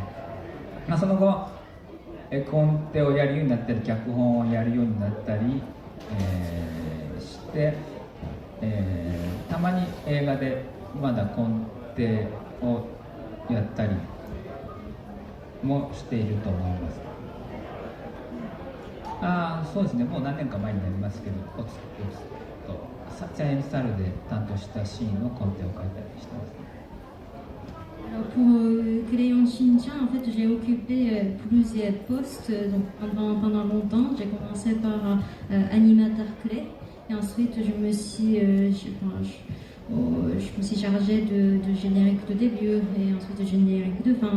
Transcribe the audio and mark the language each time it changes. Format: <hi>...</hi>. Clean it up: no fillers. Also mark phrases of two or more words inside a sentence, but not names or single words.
<ja>その後絵コンテをやるようになったり脚本をやるようになったり、して、たまに映画でまだコンテをやったりもしていると思います。そうですね、もう何年か前になりますけど、おつとチャイムスタイルで担当したシーンのコンテを書いたりしてます。</ja> <fr>Alors pour Crayon Shin-chan, en fait, j'ai occupé plusieurs postes donc pendant longtemps. J'ai commencé par animateur clé et ensuite je me suis chargée de générique de début et ensuite de générique de fin.</fr>